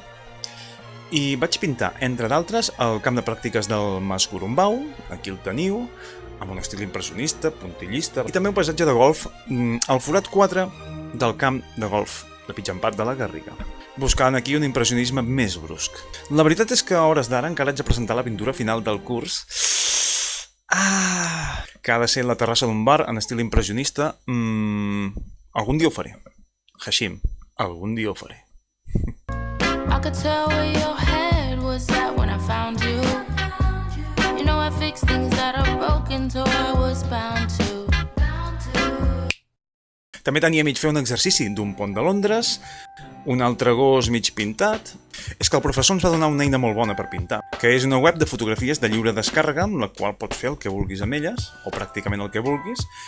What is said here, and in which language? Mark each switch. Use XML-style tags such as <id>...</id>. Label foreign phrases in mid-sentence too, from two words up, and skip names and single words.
<ca>I vaig pintar, entre d'altres, el camp de pràctiques del Mas Gorumbau, aquí el teniu, amb un estil impressionista, puntillista, i també un paisatge de golf, al forat 4 del camp de golf de Pitxampat de la Garriga, buscant aquí un impressionisme més brusc. La veritat és que a hores d'ara encara haig de presentar la pintura final del curs, que ha de ser la terrassa d'un bar en estil impressionista. Algun dia ho faré. Hashim, algun dia ho faré.</ca> <en>I could tell where your head was at when I found you. You know I fix things that are broken, so I was bound to.</en> <ca>També tenia mig fer un exercici d'un pont de Londres, un altre gos mig pintat. És que el professor ens va donar una eina molt bona per pintar, que és una web de fotografies de lliure descàrrega amb la qual pots fer el que vulguis amb elles, o pràcticament el que vulguis.</ca>